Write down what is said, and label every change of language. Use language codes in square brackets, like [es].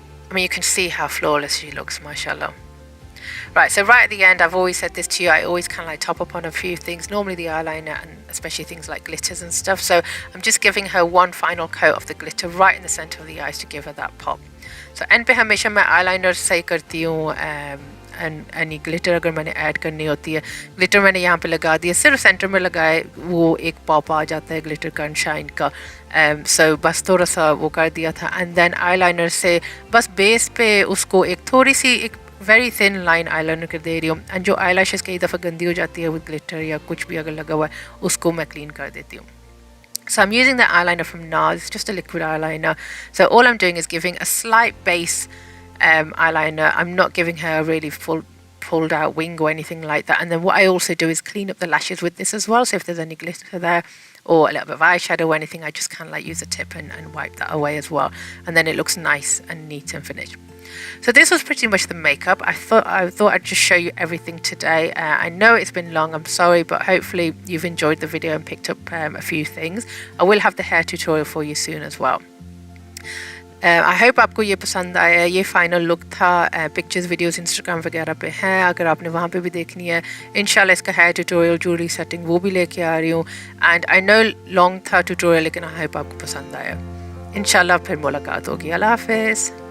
[en] I mean, you can see how flawless she looks, mashallah. Right, so right at the end, I've always said this to you, I always kind of like top up on a few things, normally the eyeliner and especially things like glitters and stuff. So I'm just giving her one final coat of the glitter right in the center of the eyes to give her that pop. [hi] So end पे हमेशा मैं eyeliner सही करती हूँ, यानी glitter अगर मैंने add करनी होती है, glitter मैंने यहाँ पे लगा दिया, सिर्फ सेंटर में लगाए वो एक पॉप आ जाता है glitter का and shine का. So बस थोड़ा सा वो कर दिया था, and then eyeliner से बस बेस पे उसको एक थोड़ी सी एक very thin line eyeliner कर दे रही हूँ, and जो eyelashes कई दफ़ा गंदी हो जाती है with glitter या कुछ भी अगर लगा हुआ है उसको मैं clean कर देती हूँ. [en] So I'm using the eyeliner from NARS, just a liquid eyeliner. So all I'm doing is giving a slight base eyeliner. I'm not giving her a really full pulled out wing or anything like that. And then what I also do is clean up the lashes with this as well. So if there's any glitter there or a little bit of eyeshadow or anything, I just kind of like use a tip and wipe that away as well. And then it looks nice and neat and finished. So this was pretty much the makeup. I thought I'd just show you everything today. I know it's been long, I'm sorry, but hopefully you've enjoyed the video and picked up a few things. I will have the hair tutorial for you soon as well. [hi] I hope आपको ये पसंद आया. ये final look था. Pictures videos Instagram वगैरह पे हैं, अगर आपने वहाँ पे भी देखनी है. इंशाल्लाह इसका हेयर ट्यूटोरियल, ज्वेलरी सेटिंग वो भी लेके आ रही हूँ. एंड आई नो लॉन्ग था ट्यूटोरियल, लेकिन आई होप आपको पसंद आया. इंशाल्लाह फिर मुलाकात होगी. अल्लाह हाफिज़.